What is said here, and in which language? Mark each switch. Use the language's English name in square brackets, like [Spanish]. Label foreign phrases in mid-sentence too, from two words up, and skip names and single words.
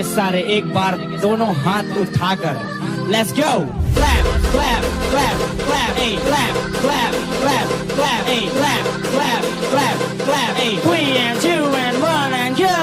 [Hindi] किनारे एक बार दोनों हाथ उठाकर [English] let's go clap clap clap clap hey clap clap clap clap hey clap clap clap clap hey 3 and 2 and 1 and go